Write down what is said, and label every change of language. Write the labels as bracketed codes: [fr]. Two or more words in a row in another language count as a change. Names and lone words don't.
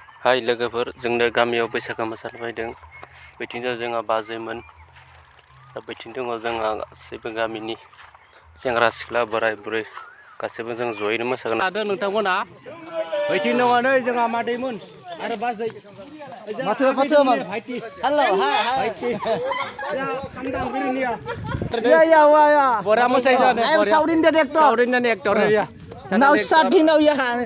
[brx] हाय लोगोफोर जोंनो गामियाव बैसागो मोसानो फैदों बैथिंजाय जोंहा बाजैमोन दा बैथिं दङ जोंहा गासैबो गामिनि सेंग्रा सिख्ला बोराय बुरै गासैबो जों जयैनो मोसागोन आरो नोंथांमोना बैथिं दङ नै जोंहा मादैमोन आरो बाजै माथो मान हेलौ हाय भाइटि या खामदां बिरिनिया या बरा मोसाय जाने [en] I am South Indian actor. South Indian actor ya Now starting now ya.